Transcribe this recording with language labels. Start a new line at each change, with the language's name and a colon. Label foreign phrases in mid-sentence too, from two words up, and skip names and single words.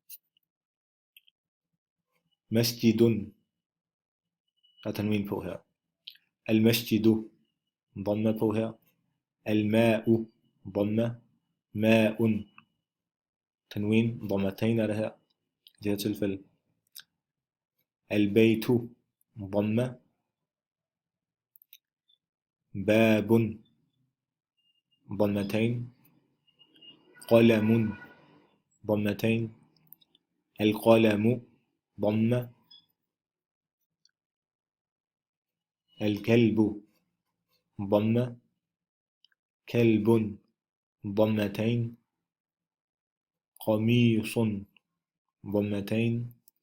Danish: Masjidun, der er tanwin på her.
Arabic: المسجدُ ضمة
Danish: på her.
Arabic: Al-ma'u, ضمة. ماءٌ تنوين ضمتين
Danish: er det her, i det her tilfælde.
Arabic: Al-baytu, dhamma. بابٌ ضمتين. قلمٌ ضمتين. القلمُ ضمة. الكلب ضمة كلب ضمتين قميص ضمتين